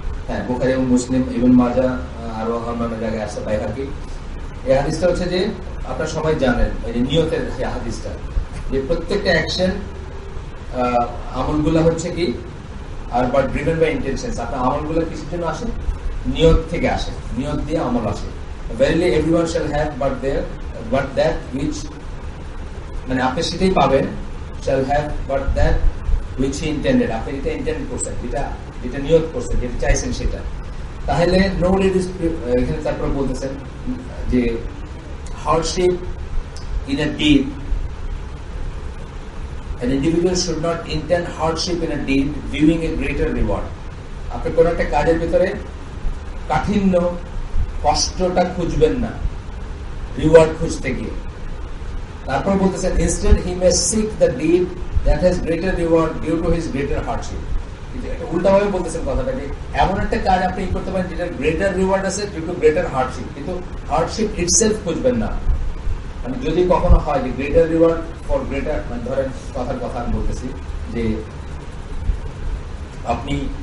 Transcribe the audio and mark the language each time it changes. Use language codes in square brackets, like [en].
[bn] হ্যাঁ, বুখারী এবং মুসলিম, ইবনে মাজাহ আরো অন্যান্য জায়গায় আছে, বাইহাকি। এই হাদিসটা হচ্ছে যে আপনারা সবাই জানেন এই যে নিয়তের হাদিসটা, যে প্রত্যেকটা অ্যাকশন আমলগুলা হচ্ছে কি আর [en] But driven by intentions. [bn] আপনার আমলগুলো কিসের জন্য আসে? নিয়ত থেকে আসে, নিয়ত দিয়ে আমল আসে। [en] Verily everyone shall have but that which, [bn] মানে আপনি সেটাই পাবেন, [en] shall have but that which he intended। [bn] আপনি যেটা ইন্টেন্ড করছেন, যেটা নিয়ত করছেন, যেটা চাইছেন সেটা। [en] তাহলে no need is, [bn] এখানে তারপর বলতেছেন যে [en] hardship in a deed, an individual should not intend hardship in a deed viewing a greater reward। [bn] আপনি কোন একটা কাজের ভিতরে কাঠিন্য, কষ্টটা খুঁজবেন না রিওয়ার্ড খুঁজতে গিয়ে। তারপর বলতেছেন [en] instead he may seek the deed that has greater reward due to his greater hardship। [bn] উল্টাভাবে বলতেছেন কথাটা, যে এমন একটা কাজ আপনি করতে পারেন যেটা গ্রেটার রিওয়ার্ড আছে [en] due to greater hardship, [bn] কিন্তু [en] hardship itself [bn] খুঁজবেন না। মানে যদি কখনো হয় যে গ্রেটার রিওয়ার্ড ফর গ্রেটার, মানে ধরেন কথার কথা আমি বলতেছি যে আপনি